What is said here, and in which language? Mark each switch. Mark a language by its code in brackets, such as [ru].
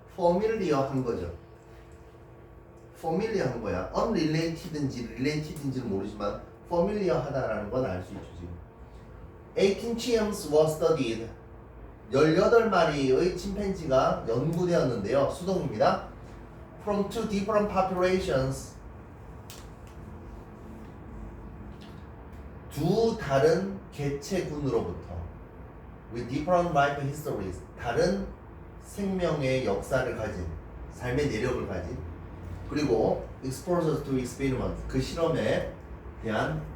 [ko] familiar 한 거죠. familiar 한 거야. unrelated인지 related인지는 모르지만 familiar 하다라는 건 알 수 있죠, 지금. [en] 18 chimps were studied. [ko] 18마리의 침팬지가 연구되었는데요. 수동입니다. [en] from two different populations. [ko] 두 다른 개체군으로부터 [en] with different life histories, [ko] 다른 생명의 역사를 가진, 삶의 내력을 가진, 그리고 [en] exposure to experiment, [ko] 그 실험에 대한